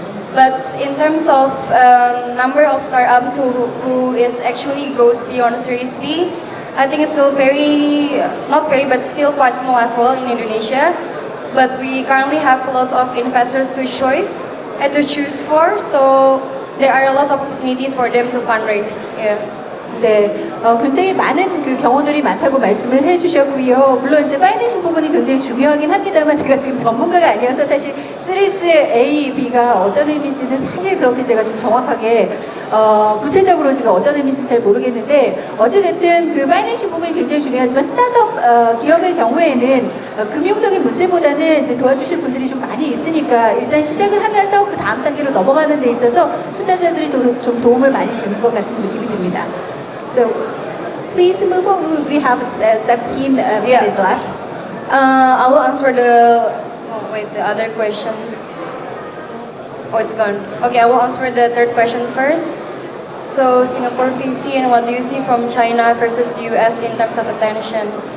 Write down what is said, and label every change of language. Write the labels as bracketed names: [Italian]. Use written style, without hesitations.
[English] But in terms of number of startups who is actually goes beyond Series B, I think it's still not very, but still quite small as well in Indonesia. But we currently have lots of investors to choose for, so there are lots of opportunities for them to fundraise. Yeah. [Korean] 네, 굉장히 많은 그 경우들이 많다고 말씀을 해주셨고요. 물론 이제 파이낸싱 부분이 굉장히 중요하긴 합니다만 제가 지금 전문가가 아니어서 사실 시리즈 A, B가 어떤 의미인지는 사실 그렇게 제가 지금 정확하게 구체적으로 지금 어떤 의미인지 잘 모르겠는데 어찌됐든 그 파이낸싱 부분이 굉장히 중요하지만 스타트업 기업의 경우에는 금융적인 문제보다는 이제 도와주실 분들이 좀 많이 있으니까 일단 시작을 하면서 그 다음 단계로 넘어가는 데 있어서 투자자들이 좀 도움을 많이 주는 것 같은 느낌이 듭니다. [English] So, please move on. We have 17 minutes left. I will answer the other questions. Oh, it's gone. Okay, I will answer the third question first. So, Singapore VC and what do you see from China versus the US in terms of attention?